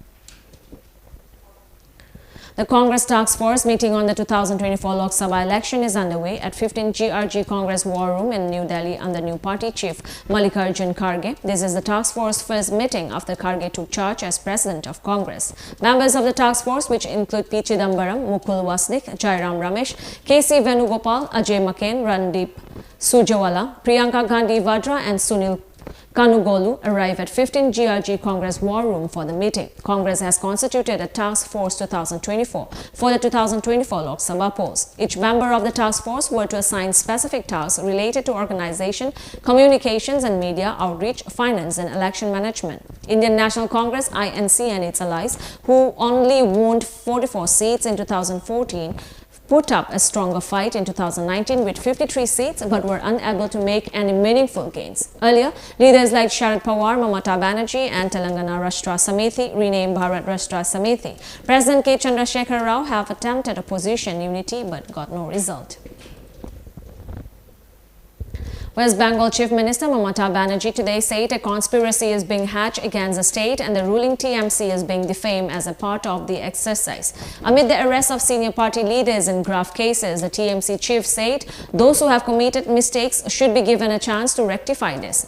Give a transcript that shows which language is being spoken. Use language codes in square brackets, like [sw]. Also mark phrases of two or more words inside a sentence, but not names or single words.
[en] The Congress Task Force meeting on the 2024 Lok Sabha election is underway at 15 GRG Congress War Room in New Delhi under new party chief Mallikarjun Kharge. This is the Task Force first meeting after Kharge took charge as President of Congress. Members of the Task Force, which include P. Chidambaram, Mukul Wasnik, Jairam Ramesh, K.C. Venugopal, Ajay McCain, Randeep Surjewala, Priyanka Gandhi Vadra and Sunil Kanugolu arrive at 15 GRG Congress War Room for the meeting. Congress has constituted a Task Force 2024 for the 2024 Lok Sabha polls. Each member of the task force were to assign specific tasks related to organization, communications and media outreach, finance and election management. Indian National Congress (INC) and its allies, who only won 44 seats in 2014, put up a stronger fight in 2019 with 53 seats but were unable to make any meaningful gains. Earlier, leaders like Sharad Pawar, Mamata Banerjee and Telangana Rashtra Samiti, renamed Bharat Rashtra Samiti. President K. Chandrasekhar Rao have attempted opposition unity but got no result. West Bengal Chief Minister Mamata Banerjee today said a conspiracy is being hatched against the state and the ruling TMC is being defamed as a part of the exercise. Amid the arrest of senior party leaders in grave cases, the TMC chief said those who have committed mistakes should be given a chance to rectify this.